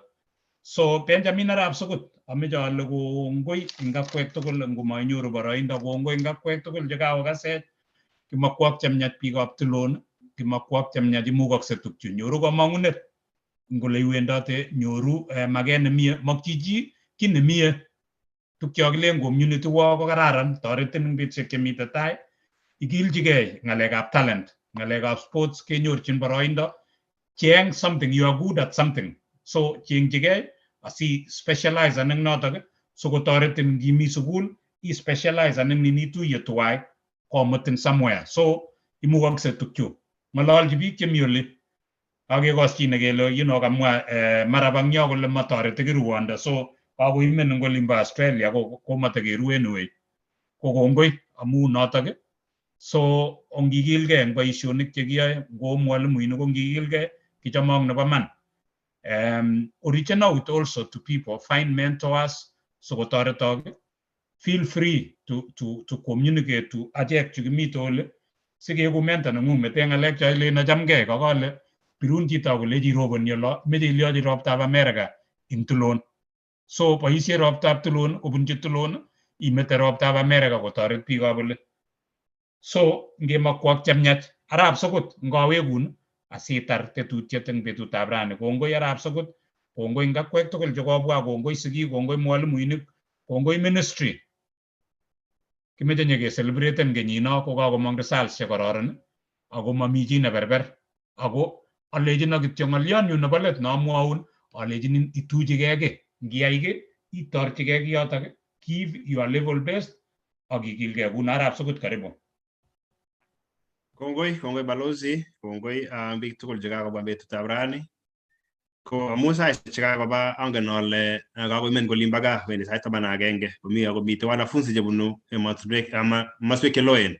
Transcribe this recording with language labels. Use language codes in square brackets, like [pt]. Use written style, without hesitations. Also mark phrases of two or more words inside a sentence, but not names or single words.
[kln] So Benjamin arap sukut ameche ale kongoi ing akwek tugul ngomainyoru boroindo, kongoi ing akwek tugul chekakokasech. Kimakwok chemyach biikab Tulon, kimakwok chemyach imukoksei tukchu. Nyoru kamang'unet ngole iwendote nyoru maket nemie, makchi chi ki nemie. Tukyo kilen community wo ko kararan, toretin ing betusiek chemite tai. Ikilchigei ng'alekab talent, ng'alekab sports kenyorchin boroindo. [en] Cheng something, you are good at something. [kln] So chengchigei asi specialize ning notok so kotoretin ngimi sukul [en] I specialize and [kln] nini tuye tuwai komutin somewhere so imukakse tukyo ngololji biik chemi oli akekosyin kele kamwa marabangyo kole matoreti kiruondo so kakoimen eng olimbo Australia ko matakeru anyway ko kongoi amu notok so ongikilgei eng boisionik chekiyoe ngo mwalimuinik ongikilgei kichomok nebo man [en] reaching out also to people find mentors [kln] so kotoretok [en] feel free to communicate to [kln] achek chukimite ole sikeku mentor nengung mete ngalek choile chamgei kakole pirun chito kolechi roboni olo meche ilyochi roptab America ing Tulon so boisie roptab Tulon kobunchi Tulon imete roptab America kotoret biikab ole so ngemakwak chemyach arap sokot ngawekun asitar tetutiet eng betutab rani kongoi arap sokot kongoi ngakwek tugul chekobwa kongoi sigik kongoi mwalimuinik kongoi ministry kimeche nyekeselebreten kenyino ko kakomong results chekororon ako mami chi neberber ako alechino kityo ng'olyonyu nebo let namwaun alechinin ituchigei ki ngiyai ki itorchigei kiyotok [en] give your level best [kln] akikilgei kuno arap sokot karibu Kongoi balozi, kongoi biik tugul chekakobwa betutab rani. Ko amu saishek chekakoba angen ale kakoimen kolimbo gaa wendi sait 11 komi akomite wanafunzi chebunu emotinwek ama maswek cheloen.